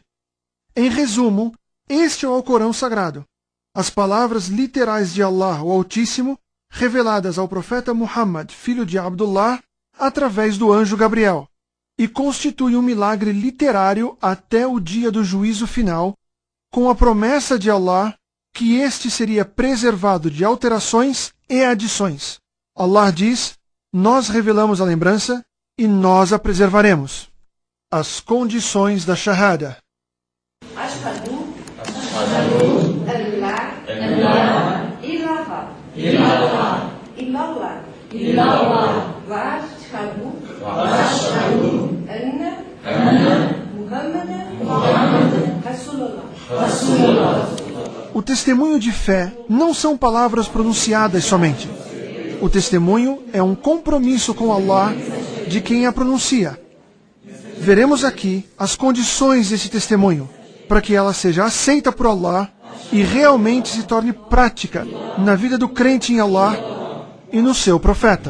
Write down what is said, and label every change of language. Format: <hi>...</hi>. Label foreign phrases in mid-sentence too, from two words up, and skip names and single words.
<pt>Em resumo, este é o Corão Sagrado, as palavras literais de Allah, o Altíssimo, reveladas ao profeta Muhammad, filho de Abdullah, através do anjo Gabriel, e constitui um milagre literário até o dia do juízo final, com a promessa de Allah que este seria preservado de alterações e adições. Allah diz: nós revelamos a lembrança e nós a preservaremos. As condições da Shahada.</pt> <ar>أشهد أن لا إله إلا الله وأشهد أن محمدا رسول الله.</ar> <pt>O testemunho de fé não são palavras pronunciadas somente. O testemunho é um compromisso com Allah de quem a pronuncia. Veremos aqui as condições desse testemunho, para que ela seja aceita por Allah e realmente se torne prática na vida do crente em Allah e no seu profeta.</pt>